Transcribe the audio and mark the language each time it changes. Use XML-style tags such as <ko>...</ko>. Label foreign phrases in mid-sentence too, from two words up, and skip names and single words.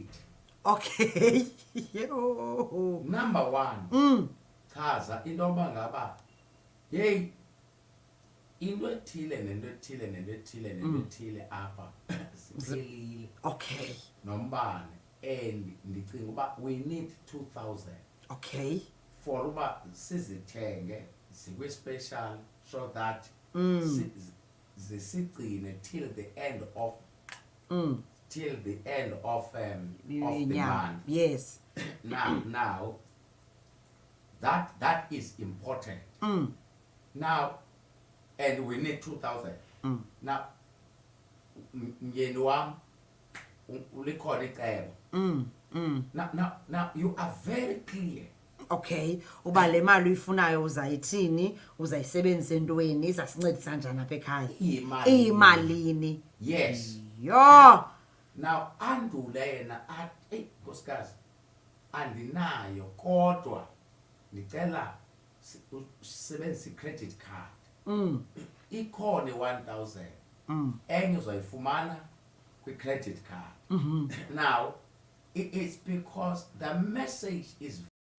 <en>okay yo</en> <xh>Number one, chaza into yoba ngaba hey into ethile nento ethile nento ethile nento ethile apha siphelile</xh> <en>okay</en> <xh>nombane, and ndicinga uba</xh> <en>we need 2,000 okay for</en> <xh>uba sizithenge zikwi-special</xh> <en>so that zisigcine till the end of the yeah month. yes Now that is important. Now, and we need 2,000. Now,</en> <xh>myeni wam ulikhona icebo.</xh> <en>Now you are very clear.</en> <xh>okay uba le mali uyifunayo uzayithini uzayisebenzisa entweni izasincedisa njani apha ekhaya iyimalini</xh> <en>Yes. yo</en> <xh>Now andule yena athi hey nkosikazi andinayo kodwa ndicela sisebenzise i-credit card. Ikhona 1,000 enye uzayifumana kwi-credit card.</xh> <en>Now it is because the message is</en>